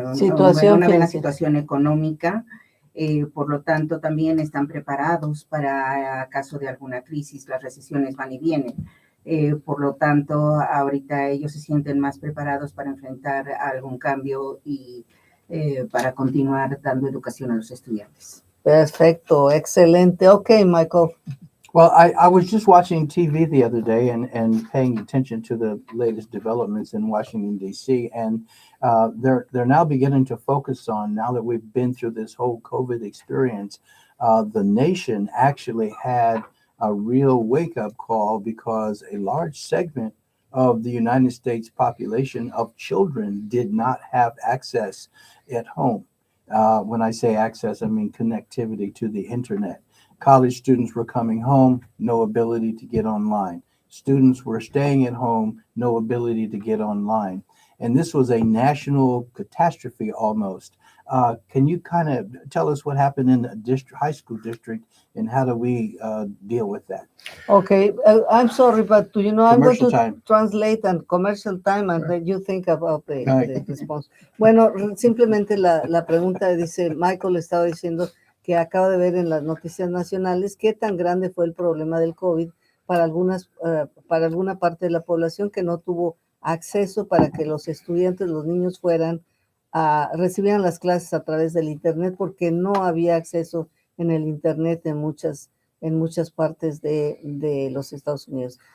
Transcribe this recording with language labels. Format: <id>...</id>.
<es>Una buena situación económica. Por lo tanto, también están preparados para caso de alguna crisis. Las recesiones van y vienen. Por lo tanto, ahorita ellos se sienten más preparados para enfrentar algún cambio y para continuar dando educación a los estudiantes. Perfecto, excelente. Okay, Michael.</es> <en>Well, I was just watching TV the other day and paying attention to the latest developments in Washington, D.C., and they're now beginning to focus on, now that we've been through this whole COVID experience, the nation actually had a real wake-up call because a large segment of the United States population of children did not have access at home. When I say access, I mean connectivity to the internet. College students were coming home, no ability to get online. Students were staying at home, no ability to get online. And this was a national catastrophe almost. Can you kind of tell us what happened in the high school district and how do we deal with that? Okay, I'm sorry, but I'm going to translate and commercial time and then you think about the response.</en> <es>Bueno, simplemente la pregunta dice, Michael estaba diciendo que acaba de ver en las noticias nacionales qué tan grande fue el problema del COVID para alguna parte de la población que no tuvo acceso para que los estudiantes, los niños recibieran las clases a través del internet porque no había acceso en el internet en muchas partes de los Estados Unidos.</es>